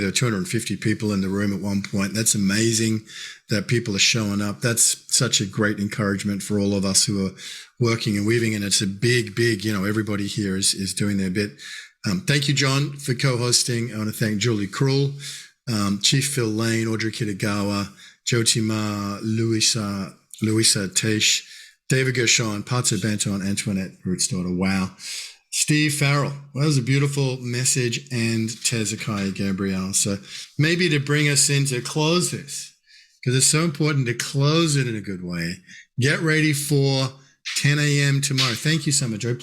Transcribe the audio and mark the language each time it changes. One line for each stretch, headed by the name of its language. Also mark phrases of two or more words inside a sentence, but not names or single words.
English: There were 250 people in the room at one point. That's amazing that people are showing up. That's such a great encouragement for all of us who are working and weaving. And it's a big, everybody here is doing their bit. Thank you, John, for co-hosting. I want to thank Julie Krull, Chief Phil Lane, Audrey Kitagawa, Jyoti Ma, Luisah, Teish, David Gershon, Patso Banto, and Antoinette, Rootsdawtah. Wow. Steve Farell. Well, that was a beautiful message. And Tezikiah, Gabriel. So maybe to bring us in to close this, because it's so important to close it in a good way. Get ready for 10 a.m. tomorrow. Thank you so much, Joy.